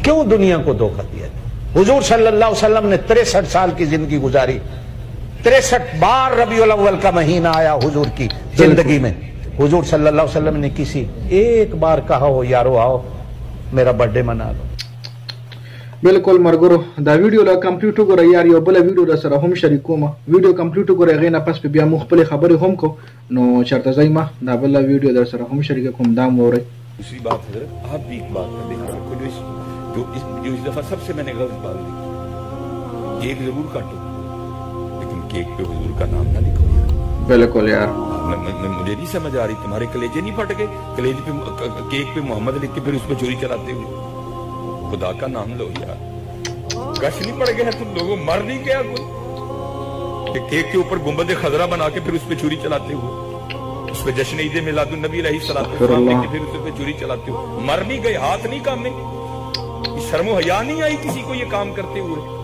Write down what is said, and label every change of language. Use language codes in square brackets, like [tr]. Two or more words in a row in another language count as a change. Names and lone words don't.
[ur] کیوں دنیا کو دھوکہ دیا جا رہا ہے؟ حضور صلی اللہ علیہ وسلم نے 63 سال کی زندگی گزاری، 63 بار ربیع الاول کا مہینہ آیا حضور کی زندگی میں۔ حضور صلی اللہ علیہ وسلم نے کسی ایک بار کہا ہو یارو آؤ میرا [en] birth day [ur] منا لو؟ [ps] بالکل مرګرو دا ویډیو لا کمپلیټ وګوره یار، یو بل ویډیو را سره هم شریکوم، ویډیو کمپلیټ وګوره، هغه نه پس بیا مو خپل خبرې هم کو نو چرته زایما دا بل ویډیو در سره هم شریک کوم دا موري۔ [ur] دوسری بات حضرت، آپ بھی ایک بات کر دیکھا جو اس دفعہ سب سے میں نے غلط بات دیکھی، کیک ضرور کاٹو لیکن کیک پہ حضور کا نام نہ لکھو یار۔ بالکل یار، مجھے نہیں سمجھ آ رہی، تمہارے کلیجے نہیں پھٹ گئے؟ کلیجے پہ کیک پہ محمد لکھ کے پھر اس پہ چوری چلاتے ہوئے، خدا کا نام لو یار، گش نہیں پڑ گیا تم لوگوں، مر نہیں گیا کوئی کہ کیک کے اوپر گنبد خضرا بنا کے پھر اس پہ چوری چلاتے ہوئے، اس پہ جشن عید میلاد النبی علیہ السلام لے کے پھر اس پہ چوری چلاتے ہوئے، مر نہیں گئے، ہاتھ نہیں کامے، شرم و حیا نہیں آئی کسی کو یہ کام کرتے ہوئے؟